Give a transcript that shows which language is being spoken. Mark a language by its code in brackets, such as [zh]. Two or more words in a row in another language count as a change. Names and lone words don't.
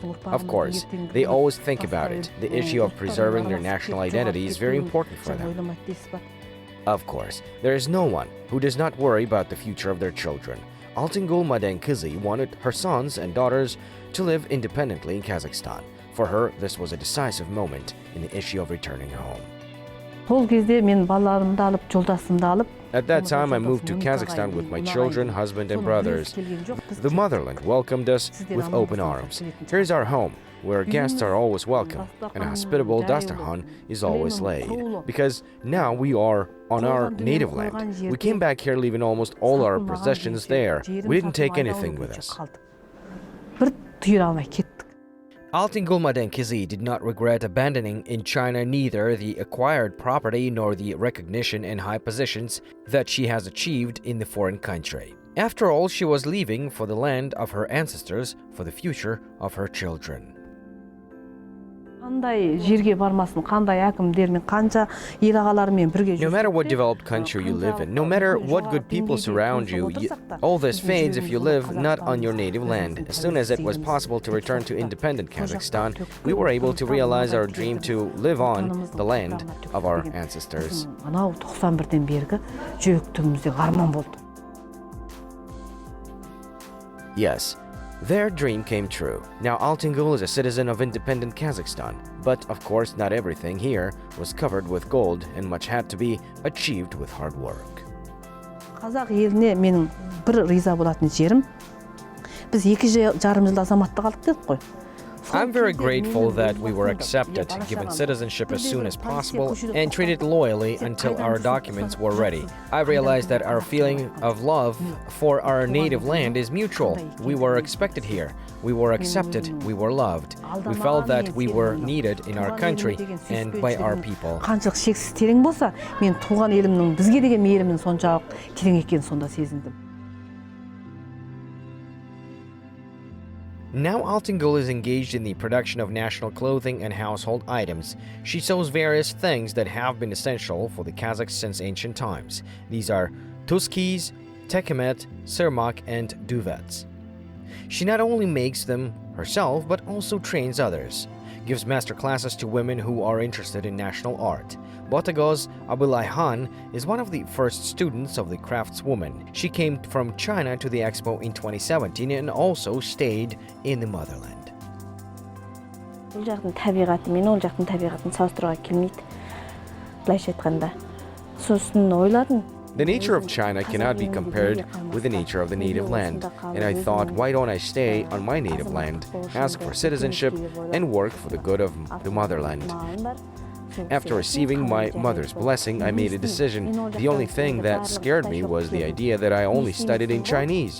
[en] Of course, they always think about it. The issue of preserving their national identity is very important for them. Of course, there is no one who does not worry about the future of their children. Altyngul Madenkyzy wanted her sons and daughters to live independently in Kazakhstan. For her, this was a decisive moment in the issue of returning home. [kk] Сол кезде мен балаларымды алып, жолдасымды алып, [en] At that time, I moved to Kazakhstan with my children, husband, and brothers. The motherland welcomed us with open arms. Here's our home, where guests are always welcome, and a hospitable dasturkhan is always laid. Because now we are on our native land. We came back here leaving almost all our possessions there. We didn't take anything with us. [kk] Bir tüyür almay kettik. [en] Altyngul Madenkyzy did not regret abandoning in China neither the acquired property nor the recognition and high positions that she has achieved in the foreign country. After all, she was leaving for the land of her ancestors, for the future of her children. [kk] Қандай жерге бармасын, қандай әкімдермен, қанша ел ағаларымен бірге [en] No matter what developed country you live in, no matter what good people surround you, all this fades if you live not on your native land. As soon as it was possible to return to independent Kazakhstan, we were able to realize our dream to live on the land of our ancestors. [kk] Анау 91-ден бергі жүректігімізде арман болды. [en] Yes, their dream came true. Now Altyngul is a citizen of independent Kazakhstan. But of course, not everything here was covered with gold, and much had to be achieved with hard work. [kk] Қазақ еліне менің бір риза болатын жерім, біз 2,5 жылда азаматтық алдық дедік қой. [en] I'm very grateful that we were accepted, given citizenship as soon as possible, and treated loyally until our documents were ready. I realized that our feeling of love for our native land is mutual. We were expected here. We were accepted. We were loved. We felt that we were needed in our country and by our people. [kk] Қаншалық шексіз терең болса, мен туған елімнің бізге деген мейірімінің соншалық терең екенін сонда сезіндім. [en] Now Altyngul is engaged in the production of national clothing and household items. She sews various things that have been essential for the Kazakhs since ancient times. These are tuskis, tekemet, sirmak, and duvets. She not only makes them herself, but also trains others. Gives master classes to women who are interested in national art. Botagoz Abulayhan is one of the first students of the craftswoman. She came from China to the expo in 2017 and also stayed in the motherland. [kk] Ол жақтың табиғаты мен ол жақтың табиғатын салыстыруға келмейді. Былайша айтқанда. Сосын ойладым. [en] The nature of China cannot be compared with the nature of the native land, and I thought, why don't I stay on my native land, ask for citizenship, and work for the good of the motherland? After receiving my mother's blessing, I made a decision. The only thing that scared me was the idea that I only studied in Chinese.